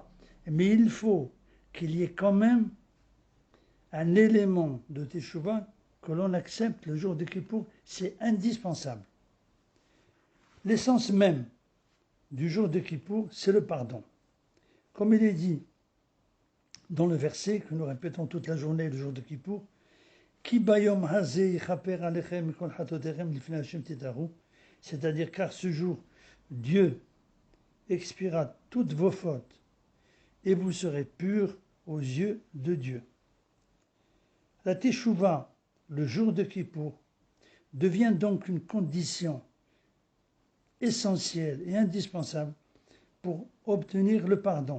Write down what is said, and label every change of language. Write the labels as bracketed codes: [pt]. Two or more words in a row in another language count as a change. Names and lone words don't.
[fr] Mais il faut qu'il y ait quand même un élément de teshuva que l'on accepte le jour de Kippour, c'est indispensable. L'essence même du jour de Kippour, c'est le pardon. Comme il est dit dans le verset que nous répétons toute la journée le jour de Kippour, [he] כי ביום הזה יכפר עליכם מכל חטאתיכם לפני השם תטהרו, [fr] c'est-à-dire car ce jour, Dieu expiera toutes vos fautes et vous serez purs aux yeux de Dieu. La teshuva, le jour de Kippour, devient donc une condition essentielle et indispensable pour obtenir le pardon.